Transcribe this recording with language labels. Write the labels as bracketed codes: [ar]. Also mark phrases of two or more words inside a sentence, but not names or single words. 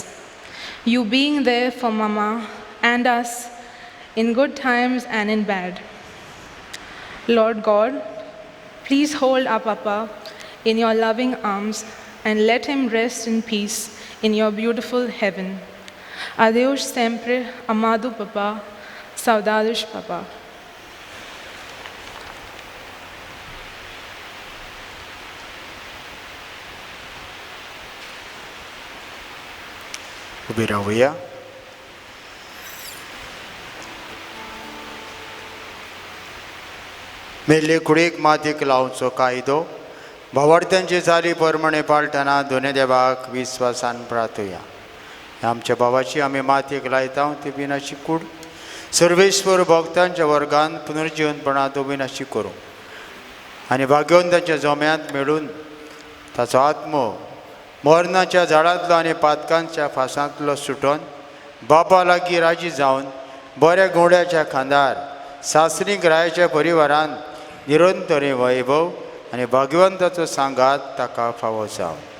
[en] You being there for Mama and us in good times and in bad. Lord God, please hold our Papa in your loving arms and let him rest in peace in your beautiful heaven. [pt] Adeus sempre, amado Papa, saudades Papa. [gu] ઊભી રહો. [kok] मेले कुडीक मातीक लावचो कायदो भावार्थ्यांची जाली प्रमाणे पाळटना दोनूय देवाक विस्वासान प्रार्थुया. आमच्या भावाची आमी मातयेक लायता ती बिनाची कूड सर्वेश्वर भक्तांच्या वर्गान पुनर्जीवनपणात बिनाची करूं आनी भाग्यवंतांच्या जोम्यांत मेळून ताचो आत्मो मरणाच्या झाडांतलो आनी पातकांच्या फासांतलो सुटोन बापा लागीं राजी जावन बऱ्या घोड्याच्या खांदार सासरीक रायाच्या परिवारान निरंतरी वैभव आनी भाग्यवंताचो सांगात ताका फावो जावं.